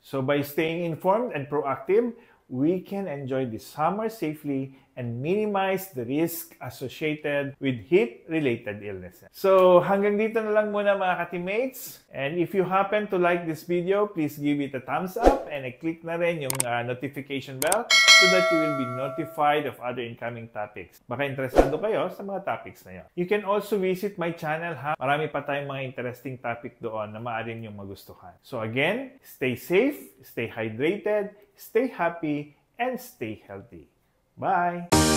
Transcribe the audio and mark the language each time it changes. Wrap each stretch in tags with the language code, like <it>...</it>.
<en>So by staying informed and proactive, we can enjoy the summer safely and minimize the risk associated with heat-related illnesses.</en> <tl>So, hanggang dito na lang muna mga ka-teammates.</tl> <en>And if you happen to like this video, please give it a thumbs up and</en> <tl>click na rin yung</tl> <en>notification bell so that you will be notified of other incoming topics.</en> <tl>Baka interesado kayo sa mga topics na yun.</tl> <en>You can also visit my channel, ha?</en> <tl>Marami pa tayong mga interesting topic doon na maaari niyong magustuhan.</tl> <en>So again, stay safe, stay hydrated, stay happy, and stay healthy. Bye!</en>